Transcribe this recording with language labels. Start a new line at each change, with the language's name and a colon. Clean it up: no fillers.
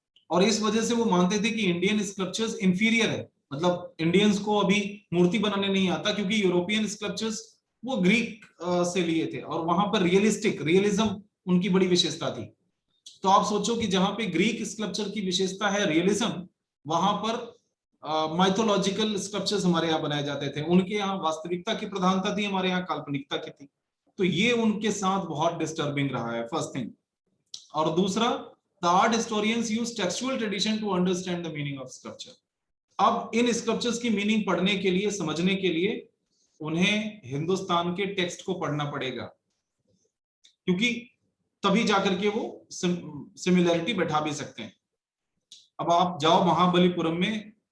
Hindi: और इस वजह से वो मानते थे कि इंडियन स्कल्पचर्स इंफीरियर है, मतलब इंडियंस को अभी मूर्ति बनाने नहीं आता, क्योंकि यूरोपियन स्कल्पचर्स वो ग्रीक से लिए थे और वहां पर रियलिज्म उनकी बड़ी विशेषता थी। तो आप सोचो कि जहां पे ग्रीक स्कल्पचर की विशेषता है रियलिज्म, वहां पर माइथोलॉजिकल स्कल्पचर्स हमारे यहाँ बनाए जाते थे। उनके यहाँ वास्तविकता की प्रधानता थी, हमारे यहाँ काल्पनिकता की थी। तो ये उनके साथ बहुत डिस्टर्बिंग रहा है,
English: First thing.
Hindi: और दूसरा,
English: the art historians use textual tradition to understand the meaning of sculpture।
Hindi: अब इन स्कल्पचर्स की मीनिंग पढ़ने के लिए, समझने के लिए उन्हें हिंदुस्तान के टेक्स्ट को पढ़ना पड़ेगा, क्योंकि तभी जाकर के वो सिमिलैरिटी बैठा भी सकते हैं। अब आप जाओ महाबलीपुरम में